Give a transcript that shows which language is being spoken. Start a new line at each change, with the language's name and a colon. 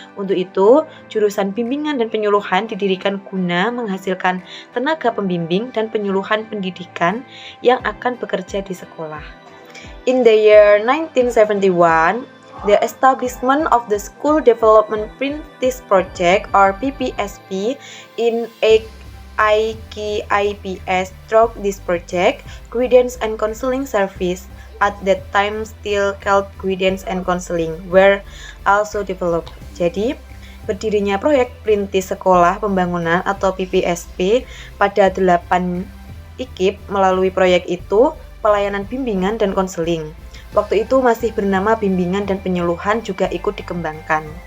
Indonesian: Untuk itu, jurusan bimbingan dan penyuluhan didirikan guna menghasilkan tenaga pembimbing dan penyuluhan pendidikan yang akan bekerja di sekolah.
English: In the year 1971, the establishment of the School Development Practice Project or PPSP in IKIPS through this project, Guidance and Counseling Service at that time still called Guidance and Counseling were also developed.
Indonesian: Jadi, berdirinya proyek perintis sekolah pembangunan atau PPSP pada 8 IKIP melalui proyek itu pelayanan bimbingan dan konseling. Waktu itu masih bernama bimbingan dan penyuluhan juga ikut dikembangkan.